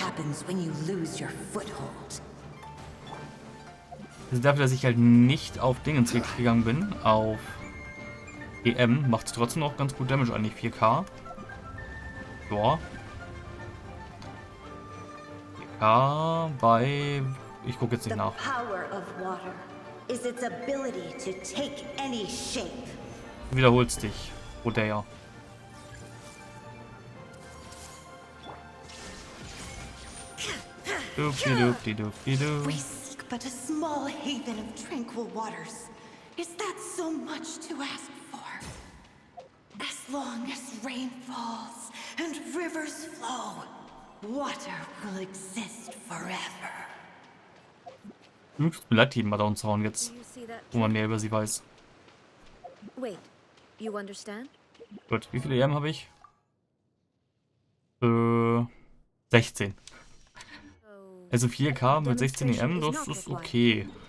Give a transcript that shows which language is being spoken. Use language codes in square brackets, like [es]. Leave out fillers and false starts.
[en] what happens when you lose your foothold. [de] Dafür, dass ich halt nicht auf Dingens gegangen bin, auf EM, macht es trotzdem noch ganz gut Damage eigentlich, 4K. Ja. 4K bei... Ich gucke jetzt nicht nach. Du wiederholst dich, Rodea. Dupdi-dupdi-dupdi-du. [en] We seek but a small haven of tranquil waters. Is that so much to ask for? As long as rain falls and rivers flow, water will exist forever. [de] Tut mir leid, die mal da uns hauen jetzt, wo man mehr über sie weiß. [en] Wait, you understand? [de] Gut, wie viele EM habe ich? 16. Also 4K mit 16 EM, das ist okay.